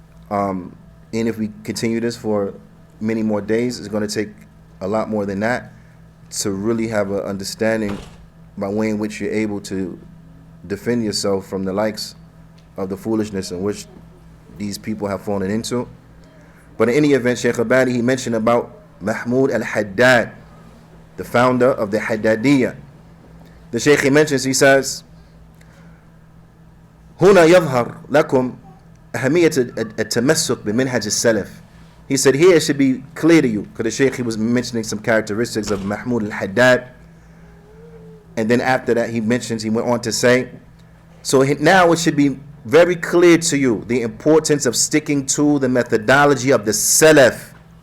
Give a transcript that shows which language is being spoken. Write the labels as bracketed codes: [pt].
[en] And if we continue this for many more days, it's going to take a lot more than that to really have an understanding by way in which you're able to defend yourself from the likes of the foolishness in which these people have fallen into. But in any event, Sheikh Abadi, he mentioned about Mahmud al-Haddad, the founder of the Haddadiyah. The Sheikh, he mentions, he says, [ar] هنا يظهر لكم أهمية التمسك بمنهج السلف. [en] He said here it should be clear to you, because the Sheikh, he was mentioning some characteristics of Mahmud al-Haddad, and then after that he went on to say, so now it should be very clear to you the importance of sticking to the methodology of the Salaf.